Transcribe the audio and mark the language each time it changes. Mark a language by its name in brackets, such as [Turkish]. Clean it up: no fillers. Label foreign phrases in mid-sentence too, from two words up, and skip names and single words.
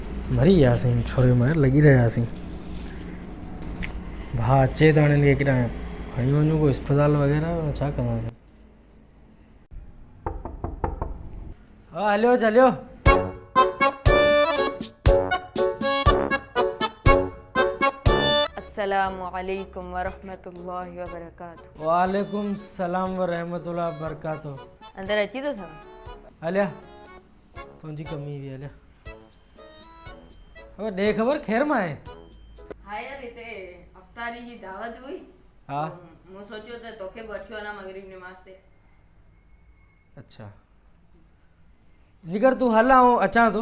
[Sindhi] मरी वियासीं छोरे में लॻी रहियासीं। भाउ अचे त हाणे हिनखे केॾां खणी वञूं को अस्पताल वग़ैरह छा कंदासीं। हा हलियो हलियो। [Arabic] السلام عليكم ورحمة الله وبركاته. وعليكم السلام ورحمة الله وبركاته. [Sindhi] अंदर अची तो था हलिया तुंहिंजी कमी हुई हलिया। अब ॾे ख़बर ख़ैर मां आहे। हाँ यार हिते अफ्तारी जी दावत हुई। हाँ मूं सोचियो त तोखे बि वठी वञा मगरिब नमाज़ ते। अच्छा जिगर तूं हल आऊं अचां थो।